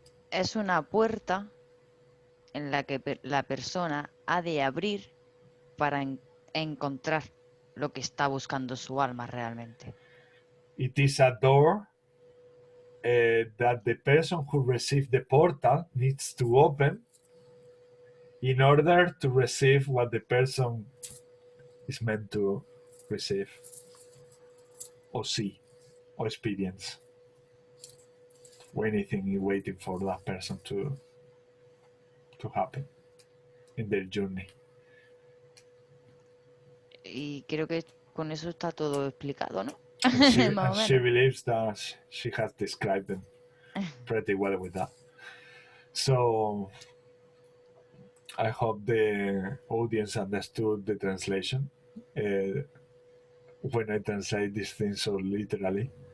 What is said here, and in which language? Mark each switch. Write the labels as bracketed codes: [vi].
[es] Es una puerta en la que la persona ha de abrir para encontrar lo que está buscando su alma realmente. [en] It is a door that the person who received the portal needs to open in order to receive what the person is meant to receive or see or experience. Or anything is waiting for that person to happen in their journey. [es] Y creo que con eso está todo explicado, ¿no? [en] And she believes that she has described them pretty well with that. So I hope the audience understood the translation when I translate these things so literally.